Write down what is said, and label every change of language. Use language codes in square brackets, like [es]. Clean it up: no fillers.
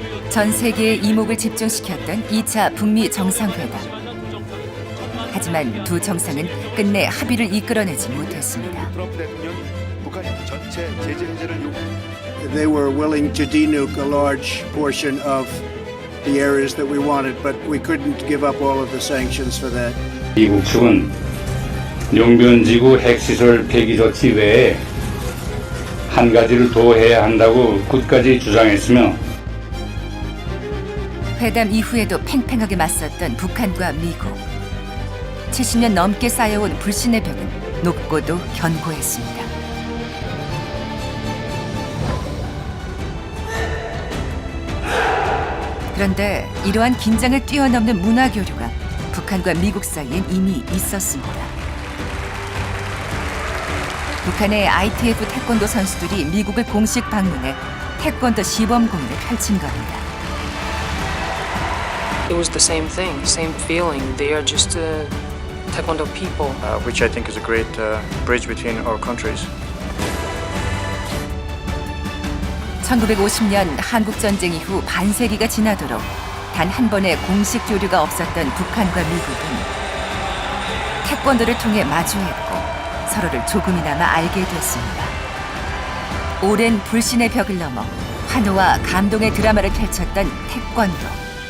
[ko] 전 세계의 이목을 집중시켰던 2차 북미 정상회담. 하지만 두 정상은 끝내 합의를 이끌어내지 못했습니다. 트럼프 대통령이 북한이 전체 제재 해제를 요구. [en] They were willing to denuke a large portion of the areas that we wanted, but we couldn't give up all of the sanctions for that. [ko] 미국 측은 용변지구 핵시설 폐기 조치 외에 한 가지를 더 해야 한다고 끝까지 주장했으며 회담 이후에도 팽팽하게 맞섰던 북한과 미국. 70년 넘게 쌓여온 불신의 벽은 높고도 견고했습니다. 그런데 이러한 긴장을 뛰어넘는 문화 교류가 북한과 미국 사이엔 이미 있었습니다. 북한의 ITF 태권도 선수들이 미국을 공식 방문해 태권도 시범 공연을 펼친 겁니다. [en] It was the same thing, same feeling. They are just Taekwondo people. Which I think is a great bridge between our countries. [ko] 1950년 한국전쟁 이후 반세기가 지나도록 단 한 번의 공식 교류가 없었던 북한과 미국은 태권도를 통해 마주했고 서로를 조금이나마 알게 됐습니다. 오랜 불신의 벽을 넘어 환호와 감동의 드라마를 펼쳤던 태권도.